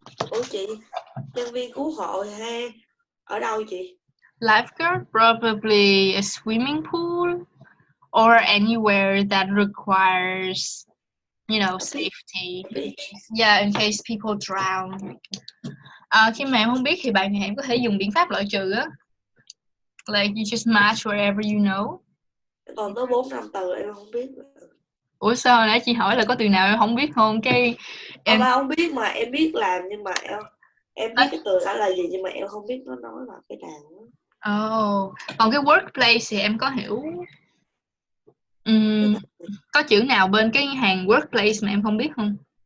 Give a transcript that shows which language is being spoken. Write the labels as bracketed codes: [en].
[vi] Ủa chị, nhân viên cứu hộ hay ở đâu chị? [en] Lifeguard, probably a swimming pool or anywhere that requires, safety. Yeah, in case people drown. [vi] Khi mà em không biết thì bạn em có thể dùng biện pháp loại trừ á. [en] Like you just match wherever you know. [vi] Còn tới 4-5 từ em không biết. Ủa sao nãy chị hỏi là có từ nào em không biết không? Cái em không biết mà em biết làm nhưng mà em biết cái từ đó là gì nhưng mà em không biết nó nói là cái nào. Còn cái workplace thì em có hiểu có chữ nào bên cái hàng workplace mà em không biết không?